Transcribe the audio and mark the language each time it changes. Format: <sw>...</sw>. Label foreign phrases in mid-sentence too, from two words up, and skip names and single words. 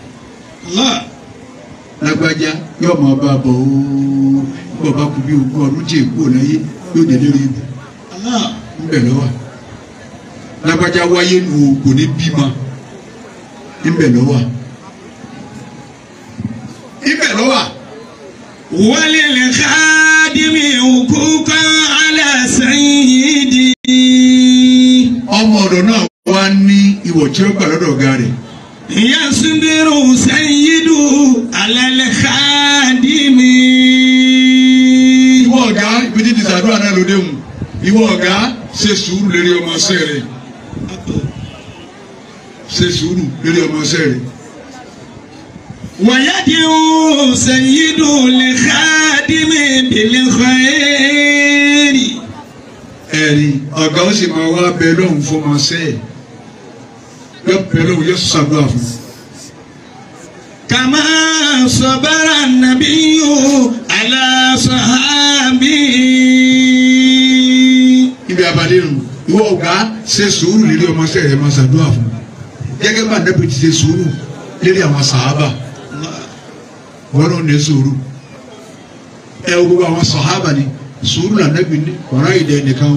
<yo>lágbájá yóò máa bá a bọ̀ ooo bọ̀ bá kú bí ogún ọdún tí èkó láyé yóò dé lérí ibù ibẹ̀ lọ́wọ́ lágbájá wáyé nù kò ní bímọ ibẹ̀ lọ́wọ́ ibẹ̀ lọ́wọ́.</yo> <ar>وللخادم حقوقا على السيد.</ar> <yo>ọmọ ọ̀dọ̀ náà wá ní ìwọ̀ tí ó gbà lọ́dọ̀ ọ̀gá rẹ̀.</yo> <ar>يصبر السيد على الخادم.</ar> <yo>ìwọ ọ̀gá ibi tí ti sàdúrà náà lóde mu ìwọ ọ̀gá ṣe sùúrù lérí ọmọ ṣẹ́ rẹ̀ ṣe sùúrù lórí ọmọ ṣẹ́ rẹ̀.</yo> <ar>ويدعو السيد الخادم بالخير.</ar> <yo>ẹ̀rí ọ̀gá ó sì máa wá bẹ lóhùn fún ọmọ ṣẹ́ ẹ̀ yọ bẹ lóhùn yọ sàdúrà fún.</yo> <ar>كما صبر النبي على الصحابة.</ar> <yo>ibi abalẹ̀ nù ìwọ ọ̀gá ṣe sùúrù lórí ọmọ ṣẹ́ rẹ̀ máa sàdúrà fún. gẹ́gẹ́ bá nẹ́bí ti ṣe sùúrù lérí àwọn sàhábà wọ́n ló ní sùúrù ẹ wo gbogbo àwọn sàhábà ni sùúrù là nẹ́bí ní ọ̀rá ìdẹ nìkan</yo>